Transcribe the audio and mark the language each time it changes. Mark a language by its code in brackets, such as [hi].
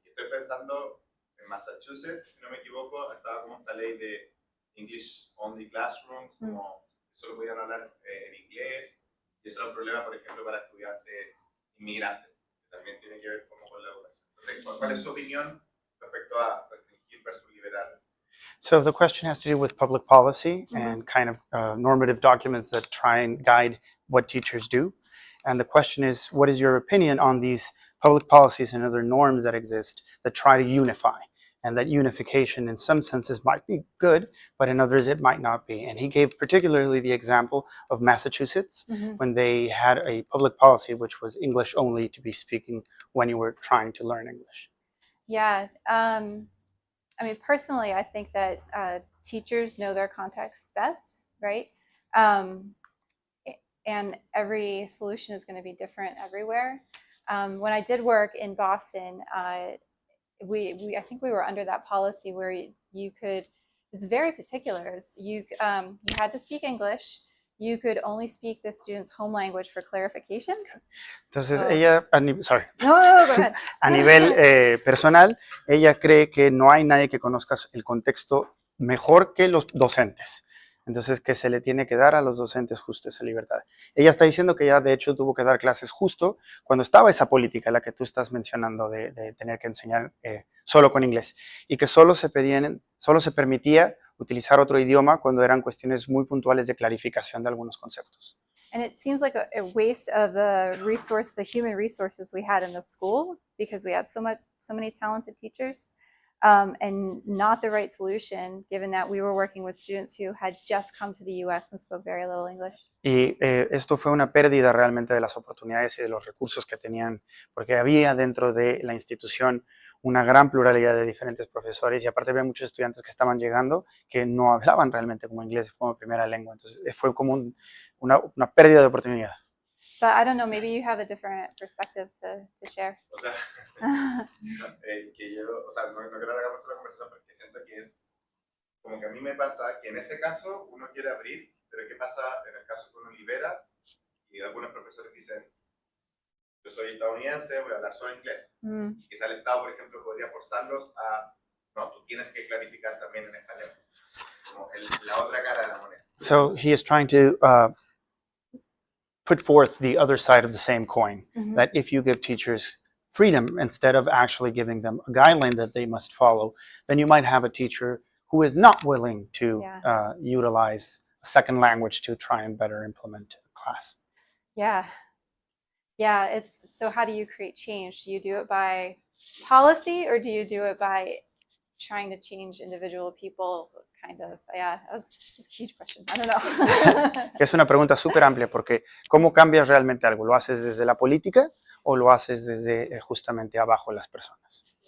[es] Y estoy pensando en Massachusetts, si no me equivoco, estaba como esta ley de [en] English Only Classrooms, [es] como solo podían hablar en inglés, y eso era un problema, por ejemplo, para estudiantes inmigrantes, que también tiene que ver como con la educación. Entonces, ¿cuál es su opinión respecto a restringir versus liberar? [en] So the question has to do with public policy and kind of normative documents that try and guide what teachers do. And the question is, what is your opinion on these public policies and other norms that exist that try to unify? And that unification in some senses might be good, but in others it might not be. And he gave particularly the example of Massachusetts when they had a public policy which was English only to be speaking when you were trying to learn English. Yeah. I mean, personally, I think that teachers know their context best, right? And every solution is going to be different everywhere. When I did work in Boston, I think we were under that policy where you could, it's very particular. You had to speak English. You could only speak the student's home language for clarification. [es] Entonces ella, [en] No, go ahead. [es] a nivel personal, ella cree que no hay nadie que conozca el contexto mejor que los docentes. Entonces, que se le tiene que dar a los docentes justo esa libertad. Ella está diciendo que ella, de hecho, tuvo que dar clases justo cuando estaba esa política, la que tú estás mencionando, de tener que enseñar solo con inglés. Y que solo se permitía utilizar otro idioma cuando eran cuestiones muy puntuales de clarificación de algunos conceptos. [en] And it seems like a waste of the human resources we had in the school, because we had so many talented teachers, and not the right solution, given that we were working with students who had just come to the U.S. and spoke very little English. [es] Y esto fue una pérdida realmente de las oportunidades y de los recursos que tenían, porque había dentro de la institución una gran pluralidad de diferentes profesores y aparte había muchos estudiantes que estaban llegando que no hablaban realmente como inglés como primera lengua. Entonces fue como una pérdida de oportunidad. [en] But I don't know, maybe you have a different perspective to share. [es] O sea, que yo, o sea, no quiero alargar mucho la conversación porque siento que es como que a mí me pasa que en ese caso uno quiere abrir, pero ¿qué pasa en el caso que uno libera? Y algunos profesores dicen, yo soy estadounidense, voy a hablar solo inglés. Quizá el Estado, por ejemplo, podría forzarlos a, no, tú tienes que clarificar también en español, como la otra cara de la moneda. [en] So he is trying to put forth the other side of the same coin, that if you give teachers freedom instead of actually giving them a guideline that they must follow, then you might have a teacher who is not willing to utilize a second language to try and better implement a class. Yeah. So how do you create change? Do you do it by policy, or do you do it by trying to change individual people? Kind of, that's a huge question. I don't know. [es] Es una pregunta súper amplia porque ¿cómo cambias realmente algo? ¿Lo haces desde la política o lo haces desde justamente abajo las personas?